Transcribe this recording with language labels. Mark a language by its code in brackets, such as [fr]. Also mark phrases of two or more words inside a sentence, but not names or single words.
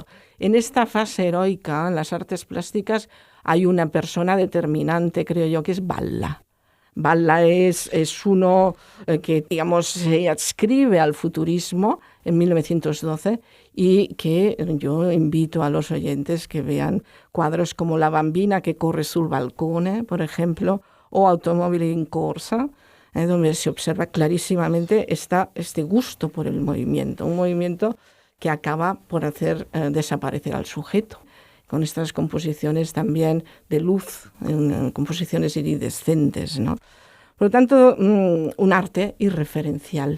[es] En esta fase heroica, en las artes plásticas, hay una persona determinante, creo yo, que es Valla. Valla es uno que, digamos, se adscribe al futurismo en 1912 y que yo invito a los oyentes que vean cuadros como La bambina que corre sul balcone, por ejemplo, o Automobili in corsa, donde se observa clarísimamente este gusto por el movimiento, un movimiento que acaba por hacer desaparecer al sujeto, con estas composiciones también de luz, composiciones iridescentes, ¿no? Por lo tanto, un arte irreferencial.